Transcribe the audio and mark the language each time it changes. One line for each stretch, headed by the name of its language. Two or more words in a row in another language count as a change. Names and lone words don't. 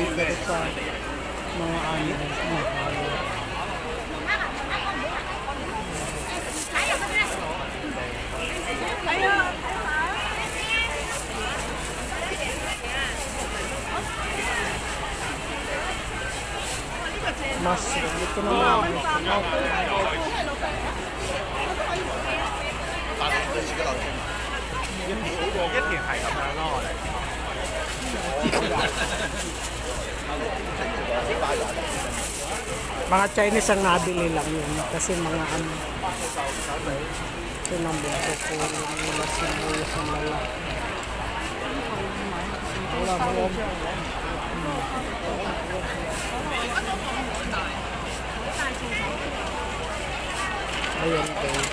Filipino: Pero sa mga ano, mahal. Mushroom. Ito naman.
Cantonese: 一田係咁樣咯，我哋。
Filipino: Mga Chinese ang nabili lang yun. Kasi mga ano. Ito ng buko ko. Wala sibuyas ang lalaki. Wala mo. Ayan guys.